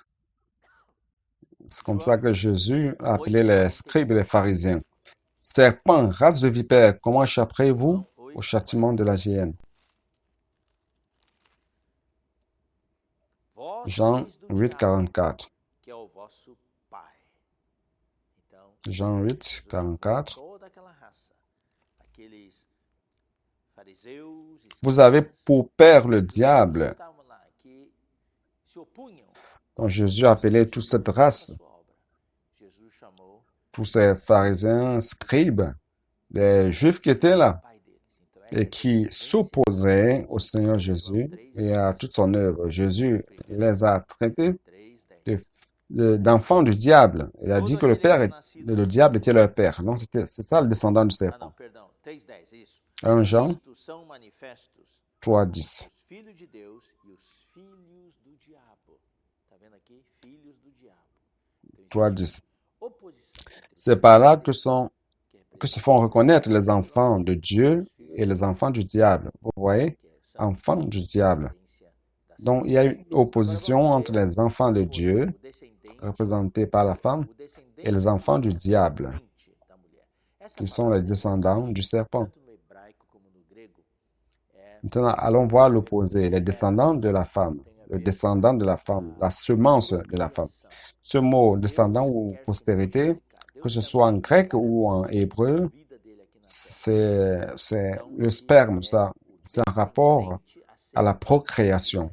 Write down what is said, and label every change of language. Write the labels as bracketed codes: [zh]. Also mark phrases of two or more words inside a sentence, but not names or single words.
[fr] C'est comme ça que Jésus a appelé les scribes et les pharisiens. Serpent, race de vipères, comment échapperez-vous au châtiment de la géhenne? Jean 8, 44. Jean 8, 44. [pt] Toda aquela raça, aqueles fariseus, [fr] Vous avez [pt] escribas, [fr] pour père le [pt] judeus que [fr] diable. [pt] estavam lá, que se opunham [fr] Donc Jésus a appelé toute cette race, [pt] à sua obra. Jesus chamou [fr] tous ces pharisiens, scribes, des juifs qui étaient là [pt] o pai deles. Então, [fr] et qui s'opposaient au Seigneur Jésus et à toute son œuvre. Jésus les a traités [pt] 3:10. [fr] d'enfants du diable. Il a dit que le diable était leur père. Non, c'est ça le descendant du [pt] Ah, [fr] serpent. [pt] não, perdão, 3:10, isso. [fr] 1 Jean [pt] Isto são manifestos 3:10. os filhos de Deus e os filhos do diabo. Tá vendo aqui? Filhos do diabo. Então, 3:10. oposição entre [fr] C'est par là que que se font reconnaître les enfants de Dieu et les enfants du diable. Vous voyez? [pt] são [fr] Enfants du diable. [pt] descendência da [fr] Donc, il y a une opposition entre les enfants de Dieu, [pt] o descendente, [fr] représentés par la femme, [pt] o descendente [fr] et les enfants du diable, [pt] da mulher. Essa [fr] qui sont [pt] palavra [fr] les descendants du serpent. [pt] tanto no hebraico como no grego é [fr] Maintenant, allons voir l'opposé, les descendants de la femme, le descendant de la femme, la semence de la femme. Ce mot descendant ou postérité, que ce soit en grec ou en hébreu, c'est le sperme, ça. C'est un rapport à la procréation.